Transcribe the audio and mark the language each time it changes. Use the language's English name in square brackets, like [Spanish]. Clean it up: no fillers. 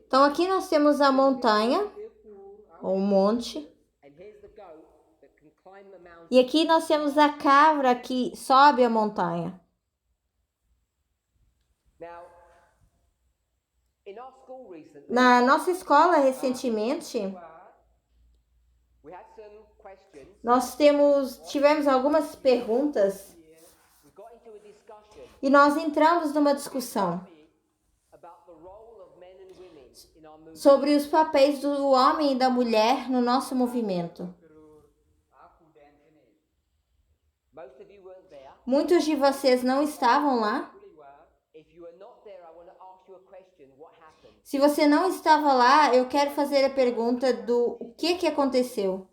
[Portuguese] Então aqui nós temos a montanha ou um monte [English] and here's the goat that can climb the mountain. [Portuguese] e aqui nós temos a cabra que sobe a montanha. [English] Now, in our school recently, [Portuguese] Na nossa escola recentemente, [English] we had some questions. [Portuguese] nós tivemos algumas perguntas [English] We got into a discussion [Portuguese] e nós entramos numa discussão [English] about the role of men and women in our movement. [Portuguese] sobre os papéis do homem e da mulher no nosso movimento. [English] Most of you weren't there. [Portuguese] Muitos de vocês não estavam lá. [English] If you are not there, I want to ask you a question. What happened? [Portuguese] Se você não estava lá, eu quero fazer a pergunta do o que aconteceu.